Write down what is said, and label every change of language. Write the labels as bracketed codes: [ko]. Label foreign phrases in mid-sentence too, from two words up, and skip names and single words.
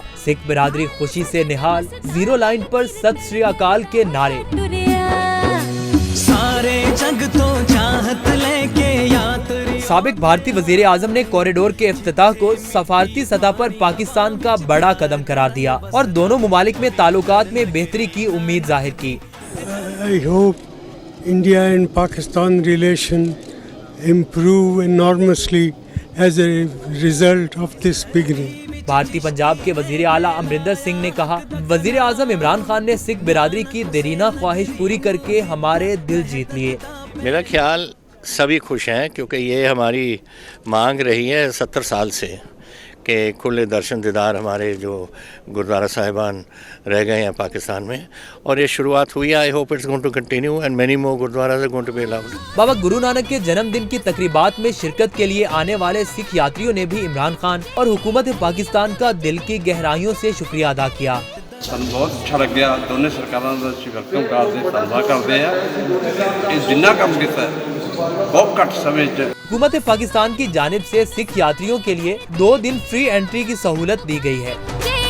[ur] سکھ برادری خوشی سے نہال، زیرو لائن پر [pa] ست سری اکال [ur] کے نعرے۔ سابق بھارتی وزیر اعظم نے کوریڈور کے افتتاح کو سفارتی سطح پر پاکستان کا بڑا قدم قرار دیا اور دونوں ممالک میں تعلقات میں بہتری کی امید ظاہر کی۔ [en] I hope India and Pakistan relation improve enormously as a result of this beginning. [ur] بھارتی پنجاب کے وزیر اعلیٰ امرندر سنگھ نے کہا، وزیر اعظم عمران خان نے سکھ برادری کی دیرینہ خواہش پوری کر کے ہمارے دل جیت لیے۔ میرا خیال سبھی خوش ہیں کیونکہ یہ ہماری مانگ رہی ہے 70 سال سے کہ کھلے درشن دیدار ہمارے جو گردوارہ صاحبان رہ گئے ہیں پاکستان میں، اور یہ شروعات ہوئی ہے۔ [en] I hope it's going to continue and many more gurdwaras are going to be allowed. [ur] بابا گرو نانک کے جنم دن کی تقریبات میں شرکت کے لیے آنے والے سکھ یاتریوں نے بھی عمران خان اور حکومت پاکستان کا دل کی گہرائیوں سے شکریہ ادا کیا۔ [pa] ਸਾਨੂੰ ਬਹੁਤ ਅੱਛਾ ਲੱਗਿਆ। ਦੋਨੇ ਸਰਕਾਰਾਂ ਦਾ ਅਸੀਂ ਵੈਲਕਮ ਕਰਦੇ, ਧੰਨਵਾਦ ਕਰਦੇ ਆ। ਇਹ ਜਿੰਨਾ ਕੰਮ ਕੀਤਾ ਬਹੁਤ ਘੱਟ ਸਮੇਂ 'ਚ। [ur] حکومت پاکستان کی جانب سے سکھ یاتریوں کے لیے 2 دن فری انٹری کی سہولت دی گئی ہے۔